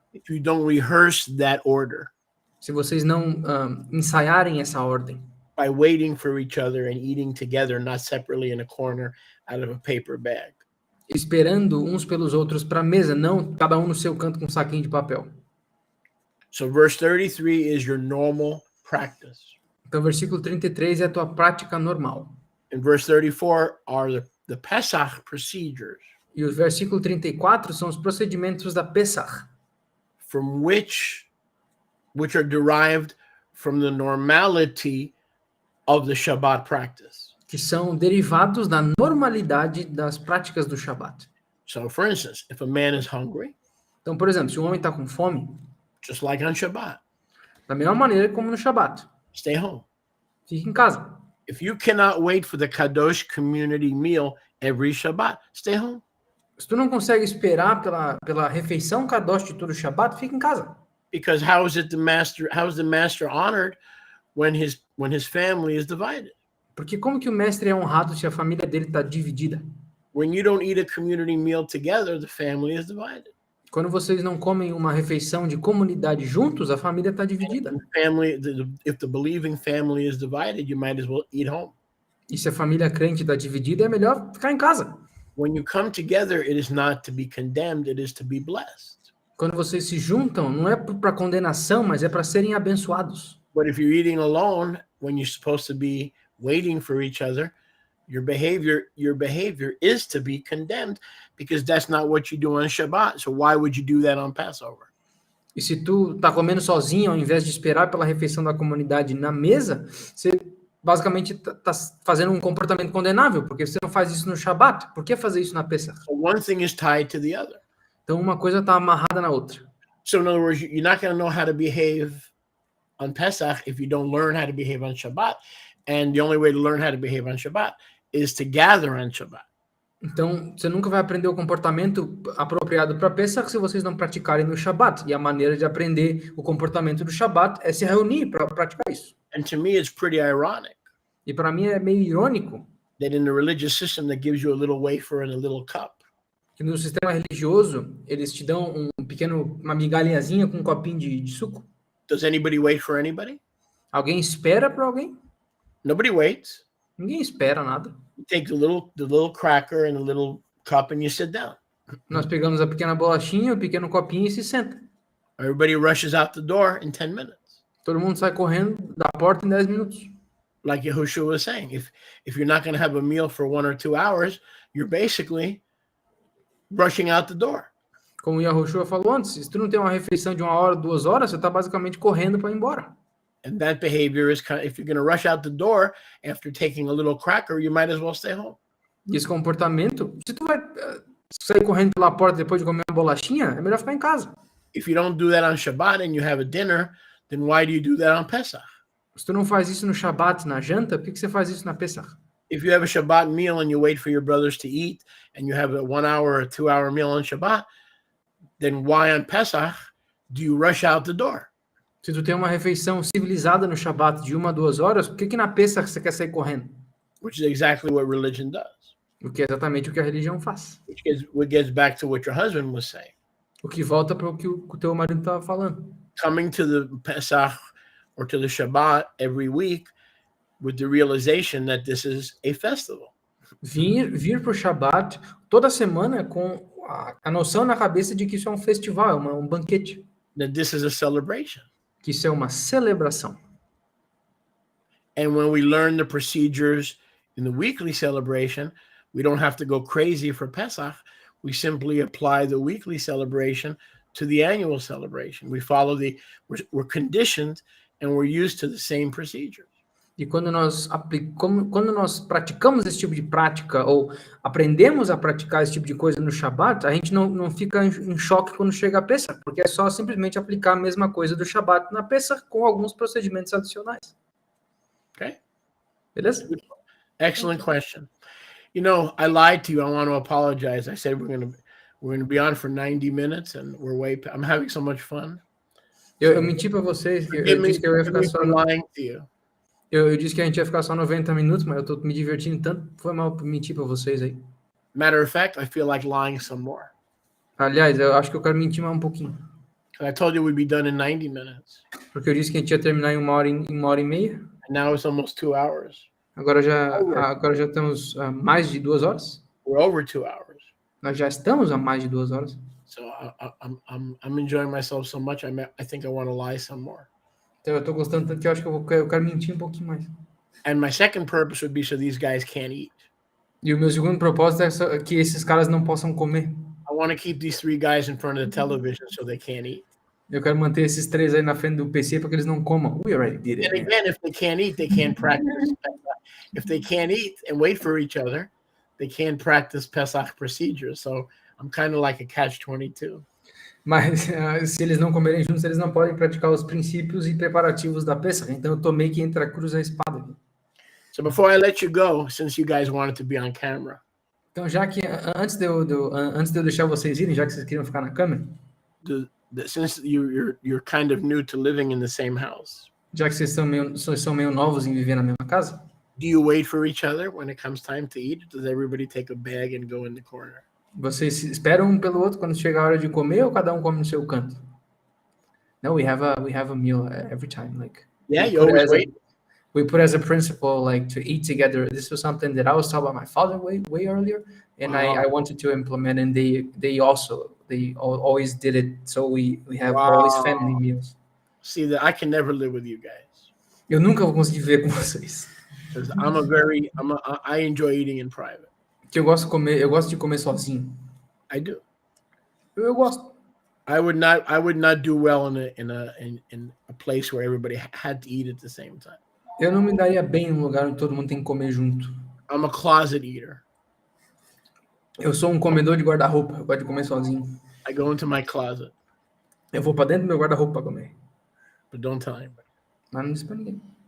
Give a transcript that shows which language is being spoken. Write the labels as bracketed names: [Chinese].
[English] if you don't rehearse that order [Portuguese] se vocês não ensaiarem essa ordem, [English] by waiting for each other and eating together, not separately in a corner out of a paper bag. [Portuguese] esperando uns pelos outros para a mesa, não cada um no seu canto com um saquinho de papel. [English] So verse 33 is your normal practice. [Portuguese] Então, versículo 33 é a tua prática normal. [English] And verse 34 are the Pesach procedures [Portuguese] E o versículo 34 são os procedimentos da Pesach, [English] from which are derived from the normality of the Shabbat practice. [Portuguese] que são derivados da normalidade das práticas do Shabat. [English] So for instance, if a man is hungry, [Portuguese] Então, por exemplo, se um homem está com fome, [English] just like on Shabbat, [Portuguese] da mesma maneira como no Shabat, [English] stay home. [Portuguese] fique em casa. [English] If you cannot wait for the Kadosh community meal every Shabbat, stay home. [Portuguese] Se tu não consegue esperar pela refeição Kadosh de todo o Shabat, fica em casa. [English] Because how is the master honored when his family is divided? [Portuguese] Porque como que o mestre é honrado se a família dele está dividida? [English] When you don't eat a community meal together, the family is divided. [Portuguese] Quando vocês não comem uma refeição de comunidade juntos, a família está dividida. [English] If the believing family is divided, you might as well eat home. [Portuguese] E se a família crente está dividida, é melhor ficar em casa. [English] When you come together, it is not to be condemned, it is to be blessed. [Portuguese] Quando vocês se juntam, não é para condenação, mas é para serem abençoados. [English] But if you're eating alone, when you're supposed to be waiting for each other, your behavior is to be condemned, because that's not what you do on Shabbat. So why would you do that on Passover? [Portuguese] E se tu tá comendo sozinho, ao invés de esperar pela refeição da comunidade na mesa, você basicamente tá fazendo um comportamento condenável, porque você não faz isso no Shabat. Por que fazer isso na Pesach? [English] So one thing is tied to the other. [Portuguese] Então uma coisa tá amarrada na outra. [English] So in other words, you're not going to know how to behave on Pesach if you don't learn how to behave on Shabbat. And the only way to learn how to behave on Shabbat is to gather on Shabbat. [Portuguese] Então, você nunca vai aprender o comportamento apropriado para Pesach se vocês não praticarem no Shabat. E a maneira de aprender o comportamento do Shabat é se reunir para praticar isso. [English] And to me, it's pretty ironic [Portuguese] E para mim é meio irônico [English] that in the religious system that gives you a little wafer and a little cup, [Portuguese] que no sistema religioso eles te dão uma migalhazinha com um copinho de suco. [English] does anybody wait for anybody? [Portuguese] Alguém espera para alguém? [English] Nobody waits. [Portuguese] Ninguém espera nada. [English] You take the little cracker and the little cup and you sit down. [Portuguese] Nós pegamos a pequena bolachinha, o pequeno copinho e se senta. [English] Everybody rushes out the door in 10 minutes. [Portuguese] Todo mundo sai correndo da porta em 10 minutos. [English] Like Yahushua was saying, if you're not going to have a meal for 1 or 2 hours, you're basically rushing out the door. [Portuguese] Como o Yahushua falou antes, se tu não tem uma refeição de 1 hora, 2 horas, você está basicamente correndo para ir embora. [English] And that behavior is kind of, if you're going to rush out the door after taking a little cracker, you might as well stay home. [Portuguese] E esse comportamento, se tu vai sair correndo pela porta depois de comer uma bolachinha, é melhor ficar em casa. [English] If you don't do that on Shabbat and you have a dinner, then why do you do that on Pesach? [Portuguese] Se tu não faz isso no Shabat, na janta, por que você faz isso na Pesach? [English] If you have a Shabbat meal and you wait for your brothers to eat and you have a 1 hour or 2 hour meal on Shabbat, then why on Pesach do you rush out the door? [Portuguese] Se tu tem uma refeição civilizada no Shabat de 1 a 2 horas, por que na Pesach você quer sair correndo? [English] Which is exactly what religion does. [Portuguese] O que é exatamente o que a religião faz. [English] Which gets back to what your husband was saying. [Portuguese] O que volta para o que o teu marido estava falando. [English] coming to the Pesach or to the Shabbat every week with the realization that this is a festival. [Portuguese] Vir para o Shabat toda semana com a noção na cabeça de que isso é um festival, um banquete, [English] That this is a celebration. [Portuguese] que isso é uma celebração. [English] And when we learn the procedures in the weekly celebration, we don't have to go crazy for Pesach. We simply apply the weekly celebration to the annual celebration. We follow we're conditioned and we're used to the same procedures. [Portuguese] E quando nós praticamos esse tipo de prática, ou aprendemos a praticar esse tipo de coisa no Shabat, a gente não fica em choque quando chega a Pesach, porque é só simplesmente aplicar a mesma coisa do Shabat na Pesach com alguns procedimentos adicionais. [English] Okay? [Portuguese] Beleza? [English] Excellent question. You know, I lied to you. I want to apologize. I said we're going to be on for 90 minutes and I'm having so much fun. [Portuguese] Eu menti para vocês, eu disse que eu ia ficar só [English] lying to you. [Portuguese] Eu disse que a gente ia ficar só 90 minutos, mas eu tô me divertindo tanto, foi mal mentir para vocês aí. [English] Matter of fact, I feel like lying some more. [Portuguese] Aliás, eu acho que eu quero mentir mais um pouquinho. [English] I told you we'd be done in 90 minutes. [Portuguese] Porque eu disse que a gente ia terminar em uma hora e meia. [English] And now it's almost 2 hours. [Portuguese] Agora já temos mais de 2 horas. [English] We're over 2 hours. [Portuguese] Nós já estamos a mais de 2 horas. [English] So I'm enjoying myself so much. I think I want to lie some more. [Portuguese] Então eu tô gostando tanto que eu acho que eu quero mentir um pouquinho mais. [English] And my second purpose would be so these guys can't eat. [Portuguese] E o meu segundo propósito é que esses caras não possam comer. [English] I want to keep these 3 guys in front of the television so they can't eat. [Portuguese] Eu quero manter esses 3 aí na frente do PC para que eles não comam. [English] We already did it. And again, if they can't eat, they can't practice. If they can't eat and wait for each other, they can't practice Pesach procedures. So I'm kind of like a catch-22. [Portuguese] Mas se eles não comerem juntos, eles não podem praticar os princípios e preparativos da Pesach. Então eu tô meio que entre a cruz e a espada aqui. [English] So before I let you go, since you guys wanted to be on camera. [Portuguese] Então já que antes de eu deixar vocês irem, já que vocês queriam ficar na câmera, [English] Since you're kind of new to living in the same house. [Portuguese] Já que vocês são meio novos em viver na mesma casa, [English] do you wait for each other when it comes time to eat? Does everybody take a bag and go in the corner? [Portuguese] Vocês esperam um pelo outro quando chega a hora de comer ou cada um come no seu canto? [English] No, we have a meal every time. Like you always wait. We put as a principle like to eat together. This was something that I was taught by my father way earlier, and I wanted to implement. And they always did it. So we have always family meals. See that I can never live with you guys. [Portuguese] Eu nunca vou conseguir viver com vocês. [English] Because I enjoy eating in private. [Portuguese] Que eu gosto de comer sozinho. [English] I do. [Portuguese] Eu gosto. [English] I would not do well in a place where everybody had to eat at the same time. [Portuguese] Eu não me daria bem num lugar onde todo mundo tem que comer junto. [English] I'm a closet eater. [Portuguese] Eu sou um comedor de guarda-roupa. Eu gosto de comer sozinho. [English] I go into my closet. [Portuguese] Eu vou para dentro do meu guarda-roupa para comer. [English] But don't tell anybody. [Portuguese] Mas não disse para ninguém.